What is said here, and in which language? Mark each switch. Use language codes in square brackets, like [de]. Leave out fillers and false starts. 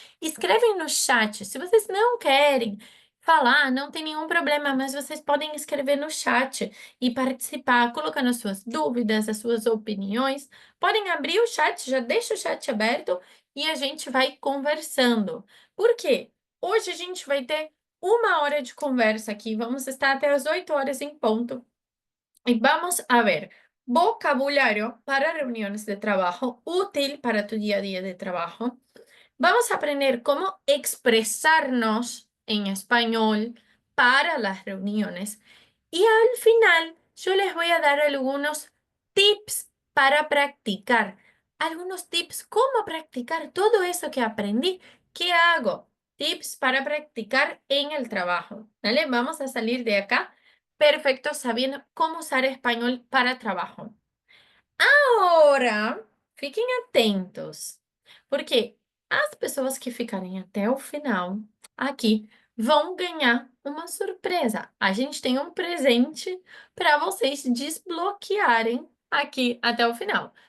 [pt] Escrevem no chat. Se vocês não querem falar, não tem nenhum problema, mas vocês podem escrever no chat e participar, colocando as suas dúvidas, as suas opiniões. Podem abrir o chat, já deixa o chat aberto e a gente vai conversando. Por quê? Hoje a gente vai ter 1 hora de conversa aqui, vamos estar até as 8 horas em ponto. [es] Y vamos a ver vocabulario para reuniones de trabajo, útil para tu día a día de trabajo. Vamos a aprender cómo expresarnos en español para las reuniones. Y al final, yo les voy a dar algunos tips para practicar. Algunos tips, cómo practicar todo eso que aprendí. ¿Qué hago? Tips para practicar en el trabajo. ¿Vale? Vamos a salir de acá perfecto sabiendo cómo usar español para trabajo. [pt] Agora, fiquem atentos, porque as pessoas que ficarem até o final aqui vão ganhar uma surpresa. A gente tem um presente para vocês desbloquearem aqui até o final.